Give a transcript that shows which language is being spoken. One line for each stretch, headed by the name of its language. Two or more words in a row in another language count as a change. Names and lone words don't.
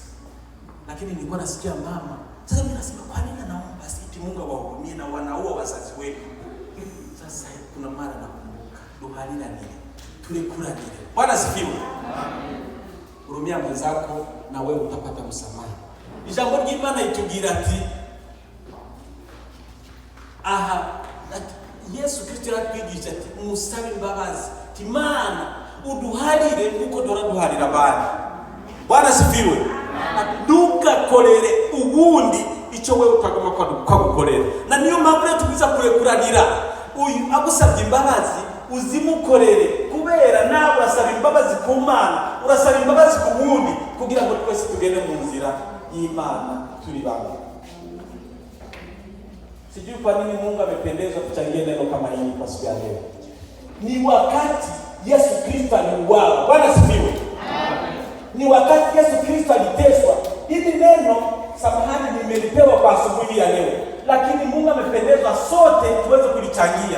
Swahili: Lakini nilikuwa nasikia mama, sasa mimi nasema kwa nini naomba sisi Mungu awahurumie na wanaua wazazi wetu. Sasa kuna mara nakumbuka duhalina nini tulikula nini. Bwana sifiwe. Amen. Hurumia mwenzako na wewe utapata msamaha.
Kinyarwanda: Ijambo ry'Imana itubwira ati Yesu Kristo yatwigisha ati umusabe imbabazi, Imana uduharire nkuko doraduharira abandi.
Swahili: Bwana sifiwe.
Kinyarwanda: Ntugakorere ubundi icyo wewe utagomba kwagukorera. Na niyo mpamvu rero tubiza kurekuranira. Uyu agusabye imbabazi uzimukorere, kubera nawe urasaba imbabazi ku Mana, urasaba imbabazi ku wundi, kugira ngo twese tugende mu nzira y'Imana turi bamwe.
Swahili: Sijui kwa nini Mungu amependezwa kuchangia neno kama hili kwa siku ya leo. Ni wakati Yesu Kristo aliuawa. Bwana sifiwe. Ni wakati Yesu Kristo aliteswa. Hili neno samahani nimelipewa kwa asubuhi ya leo, lakini Mungu amependezwa sote tuweze kulichangia.